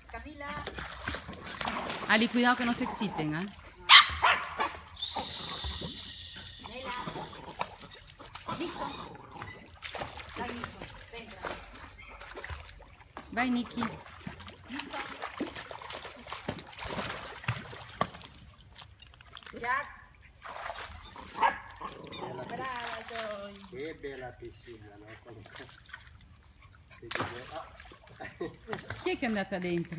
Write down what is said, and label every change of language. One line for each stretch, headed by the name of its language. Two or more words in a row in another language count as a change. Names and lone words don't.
Spanish: Ali, cuidado que no se exciten, ¿eh?
Italian: Vai, Nicky. Brava Joy. Che bella piscina, no? Chi è che è andata dentro?